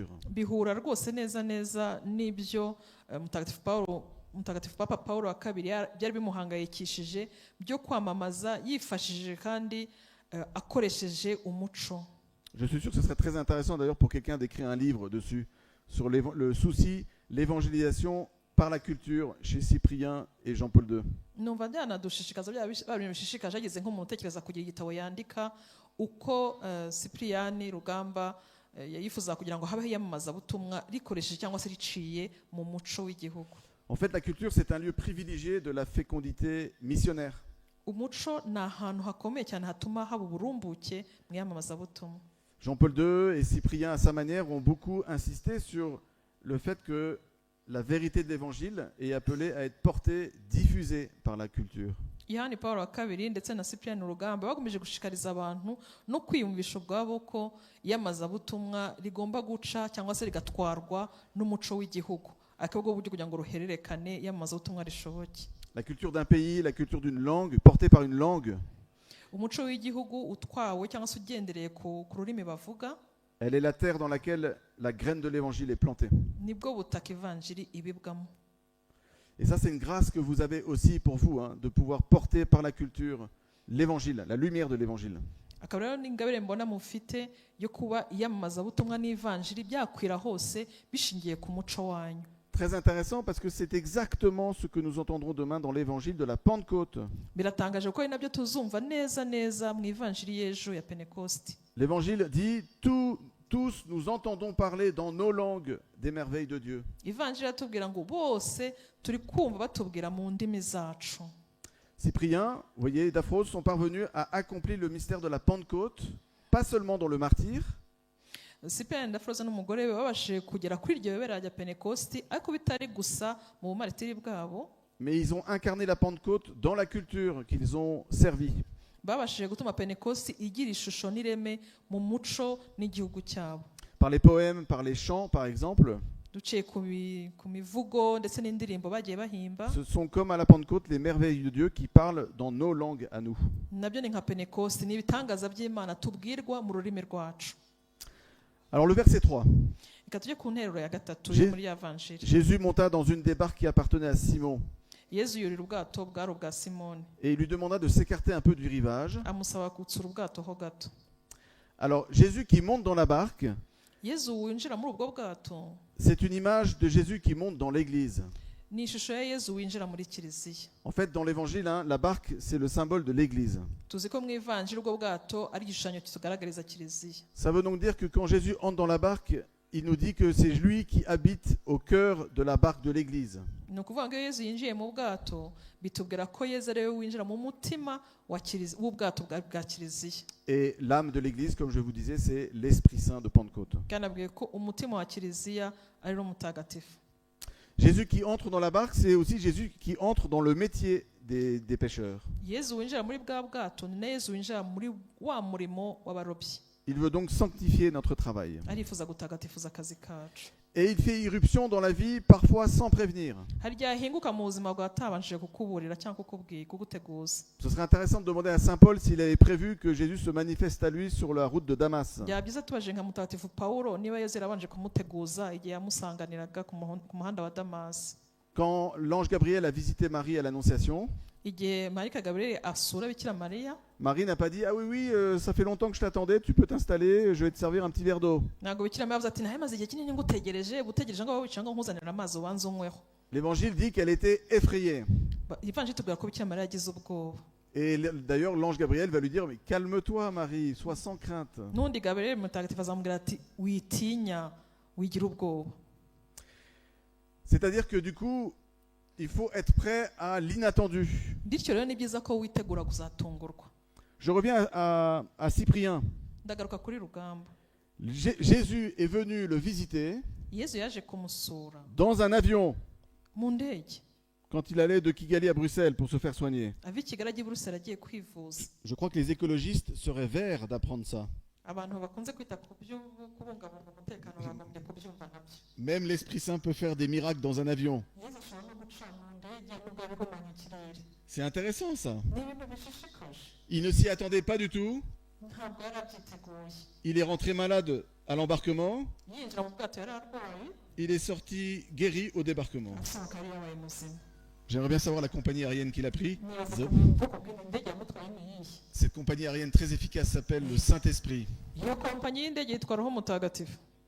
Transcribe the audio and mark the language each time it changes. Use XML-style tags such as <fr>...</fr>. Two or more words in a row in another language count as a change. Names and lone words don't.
<rw>Bihura rwose neza n'ibyo mutagatifu Papa Paulo wa kabiri byari bimuhangayikishije byo kwamamaza yifashishije kandi akoresheje umuco.</rw> <fr>Je suis sûr que ce serait très intéressant d'ailleurs pour quelqu'un d'écrire un livre dessus, sur le souci, l'évangélisation par la culture chez Cyprien et Jean-Paul II.</fr> <rw>Numva byanadushishikaza bishishikaje ageze nko mu tekereza kugira igitabo yandika uko Cyprien Rugamba yifuza kugira ngo habeho iyamamazabutumwa rikoresheje cyangwa se riciye mu muco w'igihugu.</rw> <fr>En fait, la culture, c'est un lieu privilégié de la fécondité missionnaire.</fr> <rw>Umuco ni ahantu hakomeye cyane hatuma haba uburumbuke mu iyamamazabutumwa.</rw> <fr>Jean-Paul II et Cyprien, à sa manière, ont beaucoup insisté sur le fait que la vérité de l'Évangile est appelée à être portée, diffusée par la culture.</fr> <rw>Yohani Pawulo wa kabiri ndetse na Cyprien Rugamba bakomeje gushishikariza abantu no kwiyumvisha ubwabo ko iyamamazabutumwa rigomba guca cyangwa se rigatwarwa n'umuco w'igihugu, akabwo buryo kugira ngo ruhererekane iyamamazabutumwa rishoboke.</rw> <fr>La culture d'un pays, la culture d'une langue, portée par une langue,</fr> <rw>umuco w'igihugu utwawe cyangwa se ugendereye ku rurimi bavuga,</rw> <fr>elle est la terre dans laquelle la graine de l'évangile est plantée.</fr> <rw>nibwo butaka ivanjiri ibibwamo.</rw> <fr>Et ça, c'est une grâce que vous avez aussi pour vous, de pouvoir porter par la culture l'évangile, la lumière de l'évangile.</fr> <rw>akaba rero n'ingabire mbona mufite yo kuba iyamamazabutumwa n'ivanjiri byakwira hose bishingiye ku muco wanyu.</rw> <fr>Très intéressant parce que c'est exactement ce que nous entendrons demain dans l'évangile de la Pentecôte.</fr> <rw>Biratangaje ko ari nabyo tuzumva neza neza mu ivanjiri y'ejo ya Pentecoste.</rw> <fr>L'évangile dit tous nous entendons parler dans nos langues des merveilles de Dieu.</fr> <rw>Ivanjiri atubwira ngo bose turi kumva batubwira mu ndimi zacu.</rw> <fr>Cyprien, vous voyez, Daphros sont parvenus à accomplir le mystère de la Pentecôte, pas seulement dans le martyre,</fr> <rw>Cyprien Ndafroza n'umugore we babashije kugera kuri iryo bibera rya Pentecoste ariko bitari gusa mu bumaritiri bwabo,</rw> <fr>mais ils ont incarné la Pentecôte dans la culture qu'ils ont servie.</fr> <rw>babashije gutuma Pentecoste igira ishusho n'ireme mu muco n'igihugu cyabo.</rw> <fr>Par les poèmes, par les chants, par exemple,</fr> <rw>Duciye ku mivugo ndetse n'indirimbo bagiye bahimba,</rw> <fr>ce sont comme à la Pentecôte les merveilles de Dieu qui parlent dans nos langues à nous.</fr> <rw>nabyo ni nka Pentecoste, ni ibitangaza by'Imana tubwirwa mu rurimi rwacu.</rw> <fr>Alors le verset 3.</fr> <rw>Reka tujye ku nteruro ya gatatu yo muri Evanjiri.</rw> <fr>Jésus monta dans une des barques qui appartenait à Simon</fr> <rw>Yezu yurira ubwato bwari ubwa Simoni,</rw> <fr>et il lui demanda de s'écarter un peu du rivage.</fr> <rw>amusaba gutsura ubwato ho gato.</rw> <fr>Alors Jésus qui monte dans la barque,</fr> <rw>Yezu winjira muri ubwo bwato</rw> <fr>c'est une image de Jésus qui monte dans l'église.</fr> <rw>ni ishusho ya Yezu winjira muri kiliziya.</rw> <fr>En fait, dans l'évangile, la barque, c'est le symbole de l'église.</fr> <rw>Tuzi ko mu ivanjiri ubwo bwato ari igishushanyo kitugaragariza kiliziya.</rw> <fr>Ça veut donc dire que quand Jésus entre dans la barque, il nous dit que c'est lui qui habite au cœur de la barque de l'église.</fr> <rw>Ni ukuvuga ngo iyo Yezu yinjiye mu bwato bitubwira ko Yezu ari we winjira mu mutima w'ubwato bwa kiliziya.</rw> <fr>Et l'âme de l'église, comme je vous disais, c'est l'Esprit Saint de Pentecôte.</fr> <rw>Kandi abwiye ko umutima wa kiliziya ari wo mutagatifu.</rw> <fr>Jésus qui entre dans la barque, c'est aussi Jésus qui entre dans le métier des pêcheurs.</fr> <rw>Yezu winjira muri bwa bwato ni na Yezu winjira muri wa murimo w'abarobyi.</rw> <fr>Il veut donc sanctifier notre travail.</fr> <rw>Arifuza gutagatifuza akazi kacu.</rw> <fr>Et il fait irruption dans la vie, parfois sans prévenir.</fr> <rw>Hari igihe ahinguka mu buzima bwawe atabanjije kukuburira cyangwa kuguteguza.</rw> <fr>Ce serait intéressant de demander à saint Paul s'il avait prévu que Jésus se manifeste à lui sur la route de Damas.</fr> <rw>Byaba byiza tubaje nka mutagatifu Pawulo niba Yezu yarabanje kumuteguza igihe yamusanganiraga ku muhanda wa Damasi.</rw> <fr>Quand l'ange Gabriel a visité Marie à l'Annonciation,</fr> <rw>Igihe Marika Gabriel asura Bikira Mariya,</rw> <fr>Marie n'a pas dit « Ah oui, ça fait longtemps que je t'attendais, tu peux t'installer, je vais te servir un petit verre d'eau. »</fr> <rw>ntabwo Bikira Mariya avuze ati nahe maze igihe kinini ngutegereje ngo wicaye ngo nkuzanire amazi ubanze unyweho.</rw> <fr>L'évangile dit qu'elle était effrayée.</fr> <rw>Ivanjiri tubwira ko Bikira Mariya yagize ubwoba.</rw> <fr>Et d'ailleurs, l'ange Gabriel va lui dire « Mais calme-toi Marie, sois sans crainte. »</fr> <rw>N'undi Gabriel mutagatifu azamubwira ati witinya wigira ubwoba.</rw> <fr>C'est-à-dire que du coup, il faut être prêt à l'inattendu.</fr> <rw>Bityo rero ni byiza ko witegura kuzatungurwa.</rw> <fr>Je reviens à Cyprien.</fr> <rw>Ndagaruka kuri Rugamba.</rw> <fr>Jésus est venu le visiter</fr> <rw>Yezu yaje kumusura</rw> <fr>dans un avion</fr> <rw>mu ndege</rw> <fr>quand il allait de Kigali à Bruxelles pour se faire soigner.</fr> <rw>ava i Kigali ajya i Buruseli agiye kwivuza.</rw> <fr>Je crois que les écologistes seraient verts d'apprendre ça.</fr> <rw>Abantu bakunze kwita ku byo kubungabunga umutekano bagombye kubyumva nabyo.</rw> <fr>Même l'Esprit Saint peut faire des miracles dans un avion.</fr> <rw>Yezu ashobora no guca mu ndege nubwo ari guhumanya ikirere.</rw> <fr>C'est intéressant ça.</fr> <rw>Ni ibintu bishishikaje.</rw> <fr>Il ne s'y attendait pas du tout.</fr> <rw>Ntabwo yari abyiteguye.</rw> <fr>Il est rentré malade à l'embarquement.</fr> <rw>Yinjira mu bwato yari arwaye.</rw> <fr>Il est sorti guéri au débarquement.</fr> <rw>Asohoka yari yabaye muzima.</rw> <fr>J'aimerais bien savoir la compagnie aérienne qu'il a pris.</fr> <rw>Nibaza ko ubwoko bw'indege yamutwaye ni iyihe.</rw> <fr>Cette compagnie aérienne très efficace s'appelle le Saint-Esprit.</fr> <rw>Iyo kompanyi y'indege yitwa Roho Mutagatifu.</rw>